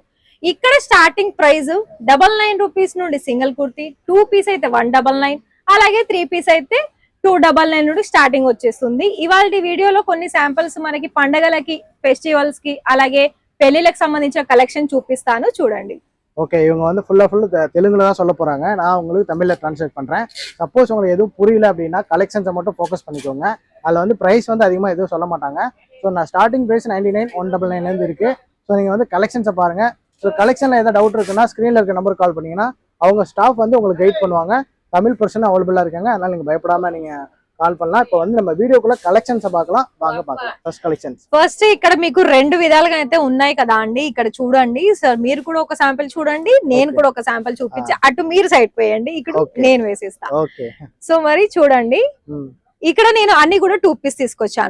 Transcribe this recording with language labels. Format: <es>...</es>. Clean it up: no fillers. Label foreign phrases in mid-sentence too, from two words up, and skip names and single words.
<te>ఇక్కడ</te> <en>starting price</en> <te>99 రూపీస్ నుండి సింగిల్ కుర్తీ, 2 పీస్ అయితే 199, అలాగే 3 పీస్ అయితే 299 నుండి స్టార్టింగ్ వచ్చేస్తుంది. ఇవాళ వీడియోలో కొన్ని శాంపిల్స్ మనకి పండగలకి, ఫెస్టివల్స్ కి, అలాగే పెళ్లిలకు సంబంధించిన కలెక్షన్ చూపిస్తాను, చూడండి.</te> <ta>ஓகே, இவங்க வந்து ஃபுல்லா தெலுங்குல தான் சொல்ல போறாங்க. நான் உங்களுக்கு தமிழ்ல டிரான்ஸ்லேட் பண்றேன். சப்போஸ் உங்களுக்கு எதுவும் புரியல அப்படின்னா கலெக்ஷன்ஸை மட்டும் ஃபோக்கஸ் பண்ணிக்கோங்க. அதில் வந்து பிரைஸ் வந்து அதிகமாக எதுவும் சொல்ல மாட்டாங்க. ஸோ நான்</ta> <en>starting price</en> <ta>99, 199 இருக்கு. ஸோ நீங்க வந்து கலெக்ஷன்ஸை பாருங்க. ஸோ கலெக்ஷன்ல ஏதாவது டவுட் இருக்குன்னா ஸ்க்ரீன்ல இருக்க நம்பருக்கு கால் பண்ணீங்கன்னா அவங்க ஸ்டாஃப் வந்து உங்களுக்கு கைட் பண்ணுவாங்க. தமிழ்</ta> <en>person available</en> <ta>இருக்காங்க, அதனால நீங்க பயப்படாம நீங்க కాల్ பண்ணலாம். இப்போ வந்து நம்ம వీడియోకుள்ள కలెక్షన్స్ பார்க்கலாம், వాంగ பார்க்கலாம்.</ta> <en>first collections.</en> <te>ఫస్ట్ ఇక్కడ మీకు రెండు విధాలుగా అయితే ఉన్నాయి కదా అండి. ఇక్కడ చూడండి సార్, మీరు కూడా ఒక శాంపిల్ చూడండి, నేను కూడా ఒక శాంపిల్ చూపించి అటు మీరు సైడ్ పోయండి, ఇక్కడ నేను వేసేస్తా.</te> <en>okay, so</en> <te>మరి చూడండి, ఇక్కడ నేను అన్ని కూడా 2 పీస్ తీసుకొచ్చాను.</te>